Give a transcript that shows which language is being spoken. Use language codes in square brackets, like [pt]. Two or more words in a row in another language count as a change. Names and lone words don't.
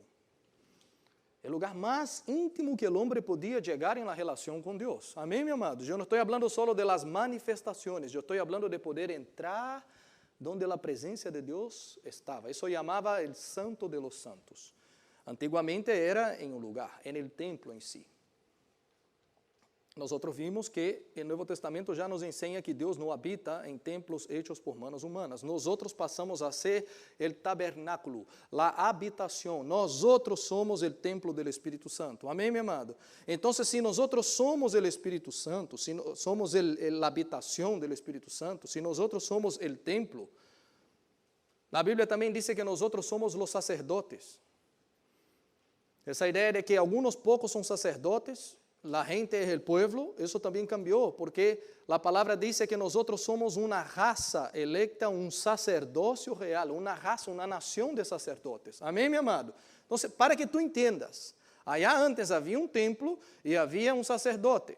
[pt] O lugar mais íntimo que o homem podia chegar em la relação com Deus. Amém, meu amado? Eu não estou falando só de las manifestações, eu estou falando de poder entrar onde a presença de Deus estava. Isso chamava o Santo de [es] los Santos. [pt] Antigamente era em um lugar, em el templo em si. Nós vimos que o Novo Testamento já nos ensina que Deus não habita em templos [es] hechos por manos humanas. [pt] Nós passamos a ser o tabernáculo, a habitação. Nós somos o templo do Espírito Santo. Amém, meu amado? Então, se nós somos o Espírito Santo, se somos a habitação do Espírito Santo, se nós somos o templo, a Bíblia também diz que nós somos os sacerdotes. Essa ideia de que alguns poucos são sacerdotes, [es] la gente es el pueblo, eso también cambió, porque la palabra dice que nosotros somos una raza electa, un sacerdocio real, una raza, una nación de sacerdotes. Amén, mi amado? Entonces, para que tú entiendas, allá antes había un templo y había un sacerdote.